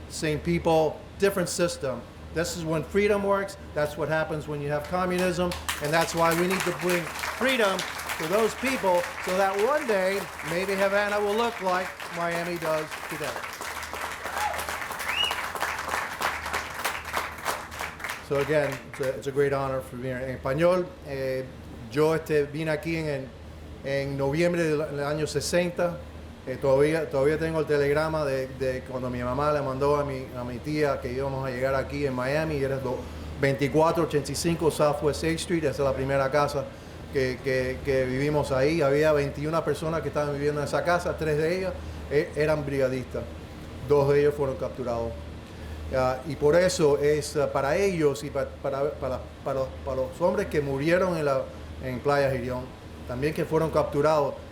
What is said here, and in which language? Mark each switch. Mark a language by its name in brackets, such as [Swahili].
[English] Same people, different system. This is when freedom works. That's what happens when you have communism. And that's why we need to bring freedom to those people so that one day, maybe Havana will look like Miami does today. So again, it's a great honor for being here. [Spanish] En español, yo vine aquí en noviembre del año 60. Todavía tengo el telegrama de cuando mi mamá le mandó a mi tía que íbamos a llegar aquí en Miami. Era 2485 Southwest 8th Street. Esa es la primera casa que vivimos ahí. Había 21 personas que estaban viviendo en esa casa. 3 de ellas eran brigadistas. 2 de ellos fueron capturados. Y por eso es para ellos y para los hombres que murieron en Playa Girón, también que fueron capturados.